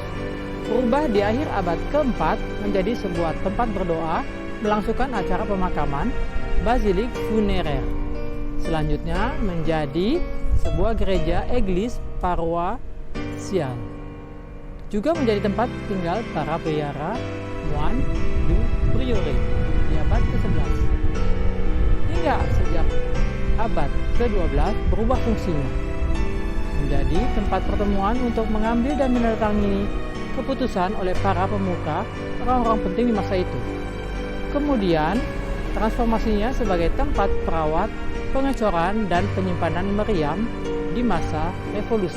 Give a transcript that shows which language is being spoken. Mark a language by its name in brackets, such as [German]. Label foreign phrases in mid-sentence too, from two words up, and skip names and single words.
[Indonesian] Berubah di akhir abad keempat menjadi sebuah tempat berdoa, melangsungkan acara pemakaman, [French] basilik funeraire. [Indonesian] Selanjutnya menjadi sebuah gereja [French] église paroissiale. [Indonesian] Juga menjadi tempat tinggal para biara [French] moine du prieuré [Indonesian] di abad ke-11. Hingga sejak abad ke-12 berubah fungsinya menjadi tempat pertemuan untuk mengambil dan menandatangani keputusan oleh para pemuka, orang-orang penting di masa itu. Kemudian, transformasinya sebagai tempat perawat, pengecoran, dan penyimpanan meriam di masa revolusi.